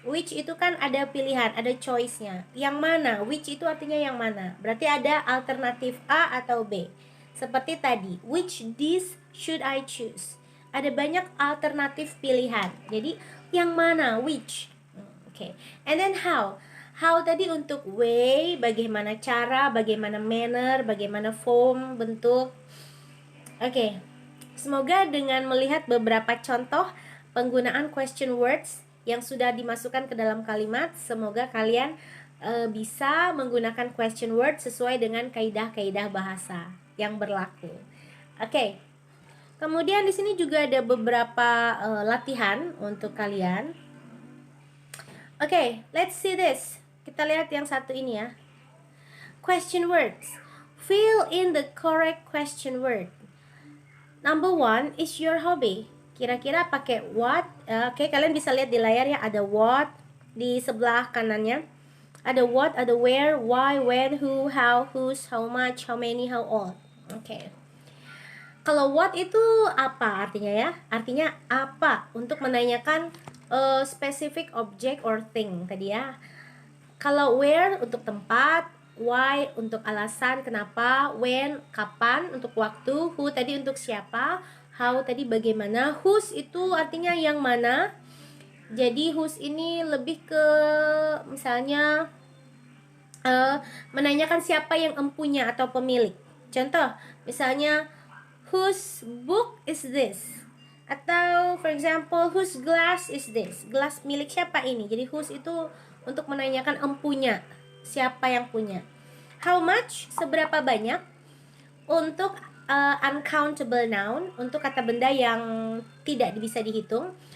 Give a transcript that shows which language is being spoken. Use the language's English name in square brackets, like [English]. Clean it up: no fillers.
[Indonesian] Which itu kan ada pilihan, ada choice-nya. Yang mana? Which itu artinya yang mana? Berarti ada alternatif A atau B. Seperti tadi, [English] which dish should I choose? [Indonesian] Ada banyak alternatif pilihan. Jadi yang mana? Which? Okay. [English] And then how? [Indonesian] How tadi untuk way, bagaimana cara, bagaimana manner, bagaimana form, bentuk. Okay. Semoga dengan melihat beberapa contoh penggunaan question words yang sudah dimasukkan ke dalam kalimat, semoga kalian bisa menggunakan question words sesuai dengan kaidah-kaidah bahasa yang berlaku. Okay. Kemudian di sini juga ada beberapa latihan untuk kalian. [English] Okay, let's see this. [Indonesian] Kita lihat yang satu ini ya. [English] Question words. Fill in the correct question word. Number 1 is your hobby. [Indonesian] Kira-kira pakai [English] what? [Indonesian] Oke, kalian bisa lihat di layar ya, ada what di sebelah kanannya. Ada what, ada where, why, when, who, how, whose, how much, how many, how old. Oke. Kalau what itu apa artinya ya? Artinya apa? Untuk menanyakan [English] specific object or thing [Indonesian] tadi ya. Kalau where untuk tempat, why untuk alasan kenapa, when kapan untuk waktu, who tadi untuk siapa, how tadi bagaimana, whose itu artinya yang mana. Jadi whose ini lebih ke misalnya menanyakan siapa yang empunya atau pemilik. Contoh, misalnya [English] whose book is this? [Indonesian] Atau [English] for example, whose glass is this? [Indonesian] Gelas milik siapa ini? Jadi whose itu untuk menanyakan empunya, siapa yang punya. How much? Seberapa banyak? Untuk uncountable noun, untuk kata benda yang tidak bisa dihitung.